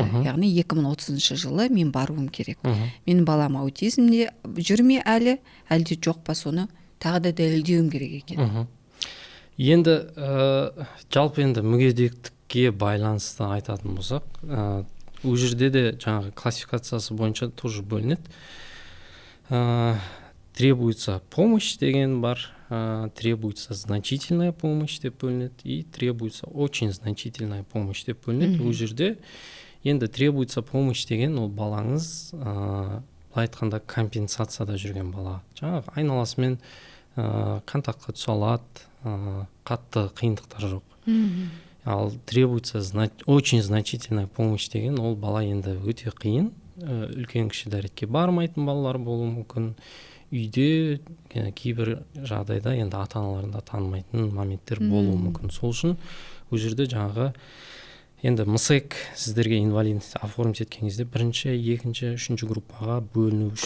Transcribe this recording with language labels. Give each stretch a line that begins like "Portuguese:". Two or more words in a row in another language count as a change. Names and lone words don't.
Kazakh: Яғни 2030 жылы мен баруым керек. Менің балам аутизмде жүр ме әлде жоқ па, соны тағы да дәлелдеуім керек екен. Енді жалпы енді мүгедектікке байланысты айтатын болсақ, ол жерде де жаңағы классификациясы бойынша тоже бөлінеді.
Russian: Требуется помощь
Kazakh: деген бар,
Russian: требуется значительная помощь
Kazakh: деп бөлінеді,
Russian: и требуется очень значительная помощь
Kazakh: деп бөлінеді. Ол жерде енді
Russian: требуется помощь
Kazakh: деген ол балаңыз былай айтқанда компенсацияда жүрген бала. Жаңағы айналасымен контактқа түсе алады, қатты қиындықтар жоқ. Ал
Russian: требуется очень значительная помощь
Kazakh: деген ол бала енді өте қиын, үлкен кіші дәретке бармайтын балалар болуы мүмкін. Үйде кейбір жағдайда енді ата-аналарында танымайтын моменттер болуы мүмкін. Сол үшін ол жерде жаңағы енді МСЭК сіздерге
Russian: инвалидность оформить
Kazakh: еткен кезде бірінші, екінші, үшінші группаға бөліну үшін.